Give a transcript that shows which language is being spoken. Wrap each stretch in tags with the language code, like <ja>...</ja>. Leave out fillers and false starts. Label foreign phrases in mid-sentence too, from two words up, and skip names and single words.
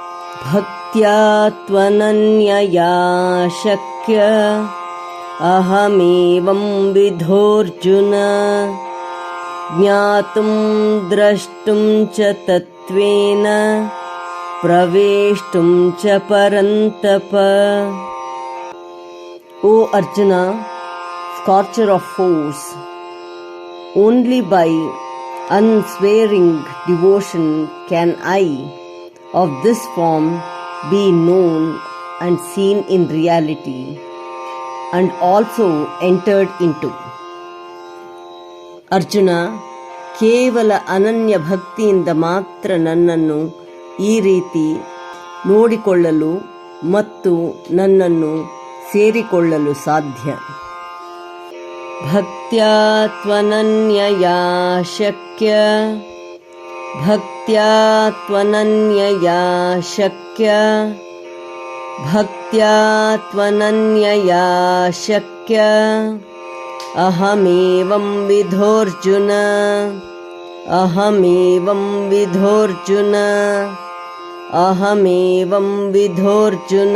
<sa>भक्त्या त्वनन्यया शक्य अहमेवं विधोऽर्जुन ज्ञातुं द्रष्टुं च तत्त्वेन प्रवेष्टुं च परन्तप.</sa> <en>O Arjuna, scorcher of foes, only by unswearing devotion can I of this form be known and seen in reality and also entered into.</en> <kn>ಅರ್ಜುನ, ಕೇವಲ ಅನನ್ಯ ಭಕ್ತಿಯಿಂದ ಮಾತ್ರ ನನ್ನನ್ನು ಈ ರೀತಿ ನೋಡಿಕೊಳ್ಳಲು ಮತ್ತು ನನ್ನನ್ನು ಸೇರಿಕೊಳ್ಳಲು ಸಾಧ್ಯ.</kn> <sa>ಭಕ್ತ್ಯಾ ತ್ವನನ್ಯಯಾ ಶಕ್ಯ ಭಕ್ತ್ಯಾ ತ್ವನನ್ಯಯಾ ಶಕ್ಯ ಭಕ್ತ್ಯಾ ತ್ವನನ್ಯಯಾ ಶಕ್ಯ ಅಹಮೇವಂ ವಿಧೋರ್ಜುನ ಅಹಮೇವಂ ವಿಧೋರ್ಜುನ ಅಹಮೇವಂ ವಿಧೋರ್ಜುನ.</sa>